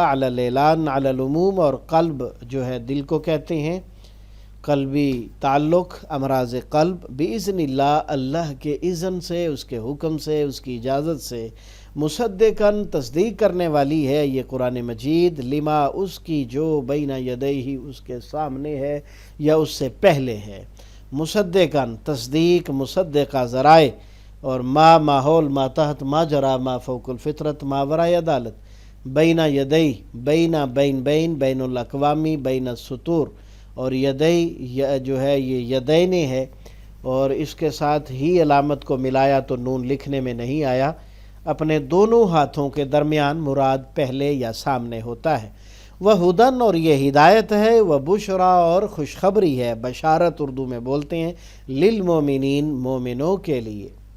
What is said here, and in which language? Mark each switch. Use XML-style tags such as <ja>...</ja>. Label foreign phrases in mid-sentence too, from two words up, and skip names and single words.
<ur>علی الاعلان، علی العموم، اور قلب جو ہے دل کو کہتے ہیں، قلبی تعلق، امراض قلب،</ur> <ar>باذن اللہ</ar> <ur>اللہ کے اذن سے، اس کے حکم سے، اس کی اجازت سے، مصدقاً تصدیق کرنے والی ہے یہ قرآن مجید، لما اس کی جو</ur> <ar>بین یدیہ</ar> <ur>اس کے سامنے ہے یا اس سے پہلے ہے، مصدقاً تصدیق، مصدقہ ذرائع، اور ما ماحول، ما تحت، ما جرا، ما فوق الفطرت، ما ورائے عدالت،</ur> <ar>بین یدی،</ar> <ur>بین بین الاقوامی، بین السطور، اور یدی جو ہے یہ یدین ہے، اور اس کے ساتھ ہی علامت کو ملایا تو نون لکھنے میں نہیں آیا، اپنے دونوں ہاتھوں کے درمیان مراد پہلے یا سامنے ہوتا ہے، وہ ہدن اور یہ ہدایت ہے، وہ بشرا اور خوشخبری ہے، بشارت اردو میں بولتے ہیں، للمومنین مومنوں کے لیے۔</ur>